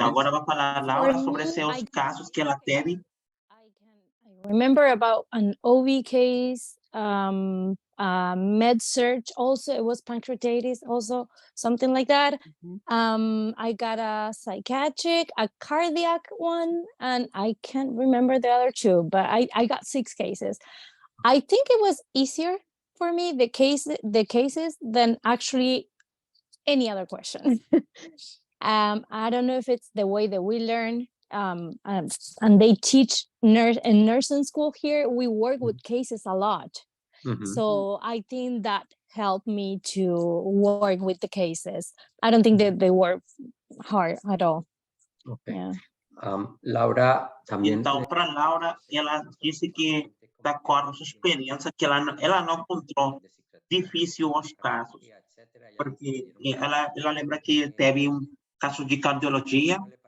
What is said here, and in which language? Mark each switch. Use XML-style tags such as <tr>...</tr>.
<pt>Agora vai falar Laura sobre seus casos que ela teve.</pt> <en>I remember about an OB case, med surge also, it was pancreatitis also, something like that. I got a psychiatric, a cardiac one, and I can't remember the other 2, but I got 6 cases. I think it was easier for me, the cases, than actually any other question. I don't know if it's the way that we learn, and they teach in nursing school here, we work with cases a lot. So I think that helped me to work with the cases. I don't think that they were hard at all. Okay. Yeah.</en> <pt>Laura também. Então, para Laura, ela disse que, de acordo com a sua experiência, que ela não encontrou difícil os casos, porque ela lembra que teve caso de cardiologia.</pt>